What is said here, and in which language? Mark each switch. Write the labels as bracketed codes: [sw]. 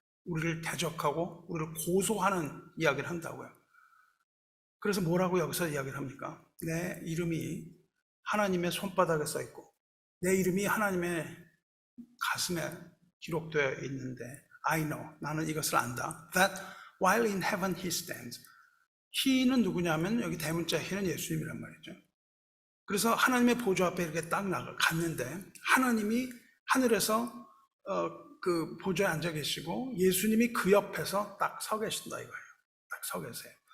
[ko] 우리를 대적하고 우리를 고소하는 이야기를 한다고요. 그래서 뭐라고 여기서 이야기를 합니까? 내 이름이 하나님의 손바닥에 써 있고 내 이름이 하나님의 가슴에 기록되어 있는데 [en] I know, [ko] 나는 이것을 안다. [en] That while in heaven he stands. [ko] he는 누구냐면 여기 대문자 he는 예수님이란 말이죠. 그래서 하나님의 보좌 앞에 이렇게 딱 갔는데 하나님이 하늘에서 그 보좌에 앉아 계시고 예수님이 그 옆에서 딱 서 계신다 이거예요. 딱 서 계세요.